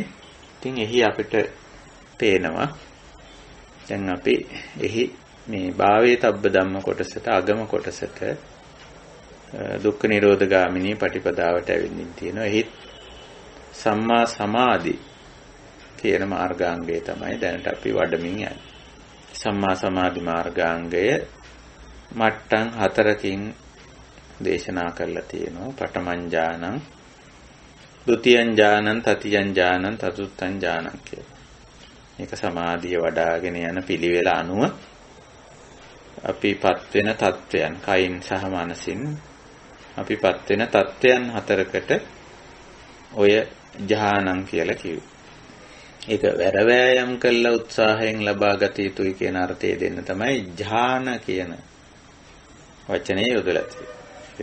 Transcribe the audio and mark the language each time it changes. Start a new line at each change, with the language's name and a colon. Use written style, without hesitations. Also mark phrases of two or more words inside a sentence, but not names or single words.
Sinhala: ඉතින් එහි අපිට පේනවා දැන් අපි එහි මේ භාවයේ තබ්බ ධම්ම කොටසට අගම කොටසට
Pali: දුක්ඛ නිරෝධ ගාමිනී
Sinhala: පටිපදාවට ඇවිල්ලින් තියෙනවා. එහි සම්මා සමාධි කියන මාර්ගාංගය තමයි දැනට අපි වඩමින් යන්නේ. සම්මා සමාධි මාර්ගාංගය මට්ටම් 4කින් දේශනා කරලා තියෙනවා.
Pali: පඨමං ඥානං, ဒုတိယ ඥානං, තතියං ඥානං, චතුර්ථං ඥානං කියලා.
Sinhala: මේක සමාධිය වඩාගෙන යන පිළිවෙල අනුව අපිපත් වෙන තත්වයන් කයින් සහ මනසින් අපිපත් වෙන තත්වයන් 4කට ඔය ඥානං කියලා කිව්වේ. ඒක වැරවැයම් කළ උත්සාහයෙන් ලබා ගත යුතුයි කියන අර්ථය දෙන්න තමයි ඥාන කියන වචනේ යොදලා තියෙන්නේ.